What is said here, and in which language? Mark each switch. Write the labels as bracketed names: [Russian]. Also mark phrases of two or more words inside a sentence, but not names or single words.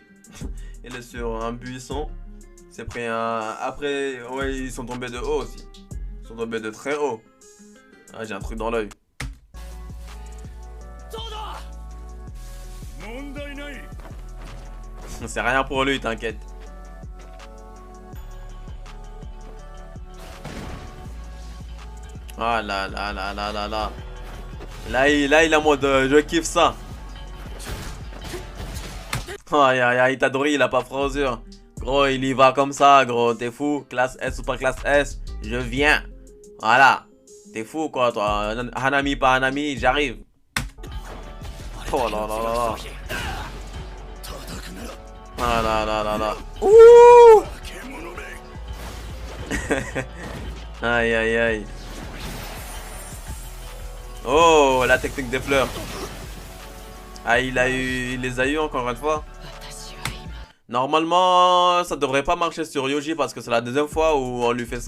[French] Il est sur un buisson. Il s'est pris un. Après, ouais, ils sont tombés de haut aussi. Ils sont tombés de très haut. Ah, j'ai un truc dans l'œil. C'est rien pour lui, t'inquiète. Ah là là là là là là. Là, il est en mode je kiffe ça. Oh, Itadori, il a pas frausure. Gros, il y va comme ça, gros. T'es fou? Classe S ou pas classe S? Je viens. Voilà. T'es fou quoi, toi? Hanami, pas Hanami, j'arrive. Oh là là là. Ah là là là là. Ouh. Aïe aïe aïe. Oh, la technique des fleurs. Ah, il les a eu encore une fois. Normalement, ça devrait pas marcher sur Yoji parce que c'est la deuxième fois où on lui fait ça.